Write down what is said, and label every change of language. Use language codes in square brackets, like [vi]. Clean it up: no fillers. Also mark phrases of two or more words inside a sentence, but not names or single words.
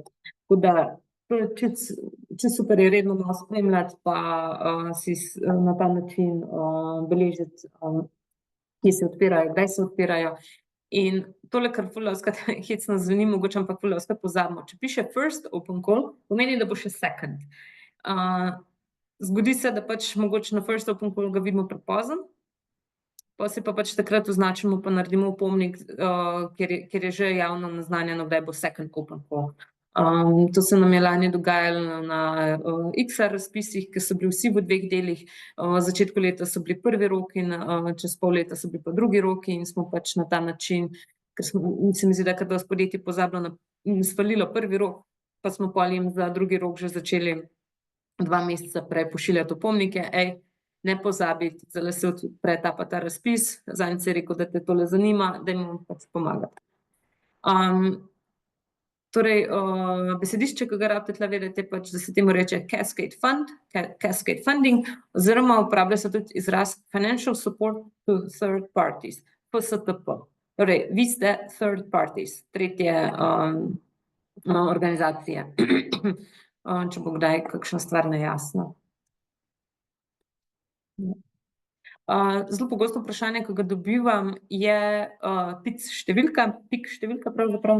[sl] Tako da to je čisto super je redno malo spremljati pa si na ta način beležiti, kje se odpirajo, kdaj se odpirajo. In tole, kar ful dostikrat hecno zveni mogoče, ampak ful dostikrat pozabimo. Če piše [en] first open call, [sl] pomeni, da bo še second. Zgodi se, da pač mogoče na [en] first open call [sl] ga vidimo prepozno, pol si pa pač takrat označimo pa naredimo opomnik, kjer je že javno naznanjeno, kdaj bo [en] second open call. [sl] To se nam je lani dogajalo na XR razpisih, ke so bili vsi v 2 delih. V začetku leta so bili prvi roki in čez pol leta so bili pa drugi roki in smo pač na ta način, ker se mi zdi, da je kar dosti podjetij pozabilo svalilo prvi rok, pa smo pol jim za drugi rok že začeli 2 meseca prej pošiljati opomnike, ne pozabiti, zdajle se odpre ta pa ta razpis, zadnjič si rekel, da te tole zanima, dajmo pač pomagati. Torej, besedišče, ki ga rabite tule vedeti, je pač, da se temu reče [en] cascade fund, cascade funding, [sl] oziroma uporablja se tudi izraz [en] financial support to third parties, [sl] FSTP. Torej, vi ste [en] third parties, [sl] tretje organizacije. Če bo kdaj kakšna stvar nejasna. Zelo pogosto vprašanje, ki ga dobivam, je PIK številka pravzaprav.